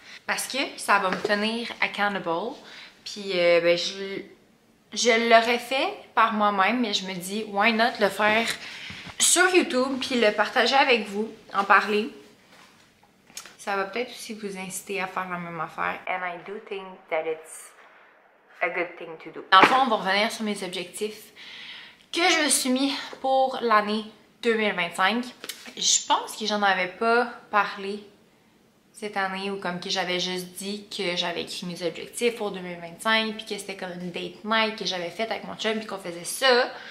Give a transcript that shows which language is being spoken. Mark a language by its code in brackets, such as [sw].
[fr] Parce que ça va me tenir accountable. Puis, ben, je l'aurais fait par moi-même, mais je me dis, [en] why not [fr] le faire sur YouTube, puis le partager avec vous, en parler. Ça va peut-être aussi vous inciter à faire la même affaire. [en] And I do think that it's a good thing to do. [fr] Dans le fond, on va revenir sur mes objectifs que je me suis mis pour l'année 2025. Je pense que j'en avais pas parlé cette année ou comme que j'avais juste dit que j'avais écrit mes objectifs pour 2025 puis que c'était comme une date night que j'avais faite avec mon chum puis qu'on faisait ça.